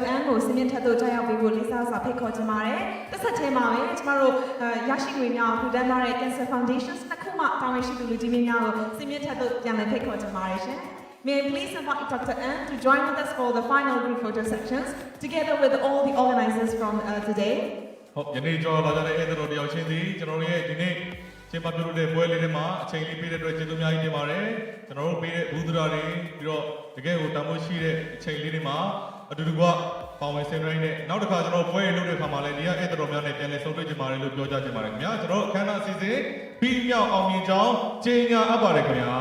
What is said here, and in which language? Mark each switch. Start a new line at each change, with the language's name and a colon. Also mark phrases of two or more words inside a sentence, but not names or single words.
Burmese: N ကိုစင်မြင့်ထက်တို့ကြားရောက်ပေးဖို့လေးစားစွာဖိတ်ခေါ်ချင်ပါတယ်။တစ်ဆက်တည်းမှာပဲကျမတို့ရရှိငွေများကိုထူထမ်းထားတဲ့ Cancer Foundations နှစ်ခုမှတာဝန်ရှိသူလူကြီးမင်းများကိုစင်မြင့်ထက်တို့ပြန်လည်ဖိတ်ခေါ်ချင်ပါတယ်ရှင်။
English: May I please invite Dr. N to join with us for the final group photo sections together with all the organizers from today.
Burmese: ဟုတ်ယနေ့ကြော်လာကြတဲ့အဲ့တို့တယောက်ချင်းစီကျွန်တော်တို့ရဲ့ဒီနေ့ချိန်မှာပြုလုပ်တဲ့ပွဲလေးတွေမှာအချိန်လေးပေးတဲ့အတွက်ကျေးဇူးအများကြီးတင်ပါတယ်ကျွန်တော်တို့ပေးတဲ့ဘူးသူတော်တွေပြီးတော့တကယ်ကိုတန်ဖိုးရှိတဲ့အချိန်လေးတွေမှာအတူတူကပေါဝင်ဆင်နွှဲနေနောက်တစ်ခါကျွန်တော်ပွဲလုပ်တဲ့အခါမှာလည်းဒီကအဲ့တော်များနဲ့ပြန်လည်ဆုံတွေ့ကြပါတယ်လို့ပြောကြချင်ပါတယ်ခင်ဗျာကျွန်တော်အခမ်းအနားအစီအစဉ်ပြီးမြောက်အောင်မြင်ကြောင်းကြေညာအပ်ပါတယ်ခင်ဗျာ